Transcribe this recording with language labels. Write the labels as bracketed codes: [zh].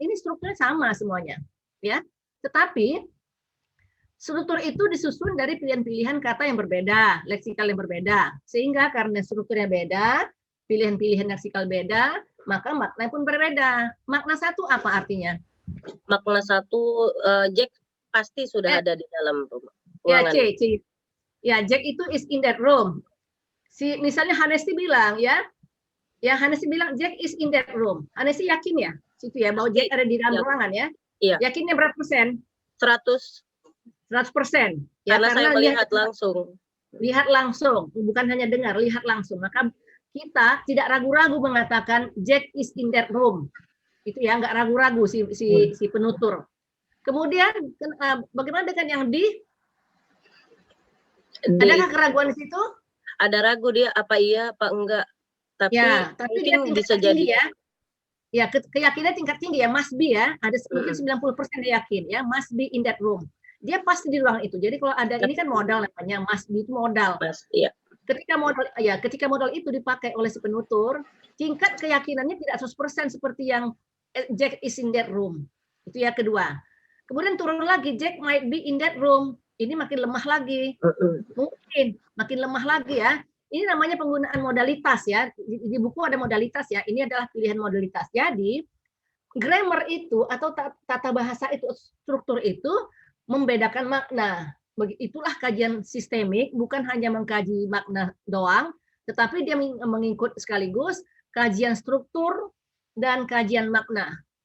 [id] Ini strukturnya sama semuanya, ya. Tetapi struktur itu disusun dari pilihan-pilihan kata yang berbeda, leksikal yang berbeda. Sehingga karena strukturnya beda, pilihan-pilihan leksikal beda, maka makna pun berbeda. Makna satu apa artinya? Makna satu, Jack pasti sudah ada di dalam rumah. Ya, C. [en] Ya, Jack itu is in that room. [id] Misalnya Hanesi bilang ya Hanesi bilang [en] Jack is in that room. [id] Hanesi yakin ya, situ ya bahwa Jack ada di dalam ruangan ya. Iya. Yakinnya berapa persen? 100%. Ya, karena saya melihat langsung. Lihat langsung, bukan hanya dengar, lihat langsung. Maka kita tidak ragu-ragu mengatakan [en] Jack is in that room. [id] Itu ya, nggak ragu-ragu si penutur. Kemudian bagaimana dengan yang adakah keraguan di situ? Ada ragu dia apa iya apa enggak, tapi ya, tapi mungkin bisa jadi ya. Ya, keyakinan tingkat tinggi ya, must be ya. Ada mungkin 90% dia yakin ya, [en] must be in that room. [id] Dia pasti di ruang itu. Jadi kalau ada ini kan modal namanya, must be itu modal. Iya. Ketika modal itu dipakai oleh si penutur, tingkat keyakinannya tidak 100% seperti yang [en] Jack is in that room. [id] Itu ya kedua. Kemudian turun lagi, [en] Jack might be in that room. [id] Ini makin lemah lagi. Mungkin makin lemah lagi ya. Ini namanya penggunaan modalitas ya. Di buku ada modalitas ya. Ini adalah pilihan modalitas. Jadi grammar itu atau tata bahasa itu, struktur itu membedakan makna. Itulah kajian sistemik, bukan hanya mengkaji makna doang, tetapi dia mengikut sekaligus kajian struktur dan kajian makna.